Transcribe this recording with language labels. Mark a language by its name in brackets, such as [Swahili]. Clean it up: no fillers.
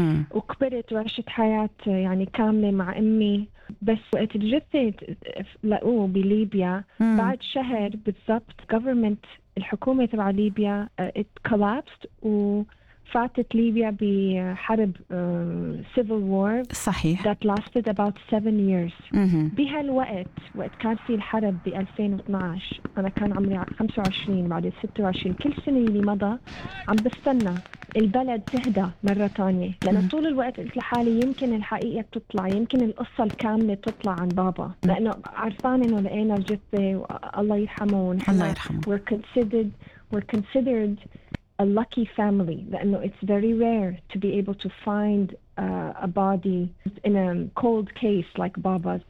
[Arabic] وكبرت وعشت حياة يعني كاملة مع أمي، بس وقت الجثة لقوه بليبيا بعد شهر بالضبط، government الحكومة تبع ليبيا [English] it collapsed [Arabic] وفاتت ليبيا بحرب [English] civil war [Arabic] صحيح [English] that lasted about 7 years. [Arabic] بهالوقت وقت كان في الحرب ب 2012 أنا كان عمري 25، بعد 26 كل سنة اللي مضى عم بستنى البلد تهدى مرة تانية، لأن طول الوقت قلت لحالي يمكن الحقيقة تطلع، يمكن القصة الكاملة تطلع عن بابا، لأنه عرفان إنه لقينا الجثة والله يرحمه. الله يرحمه. [English] We're considered a lucky family, [Arabic] لأنه [English] it's very rare to be able to find a body in a cold case like بابا's.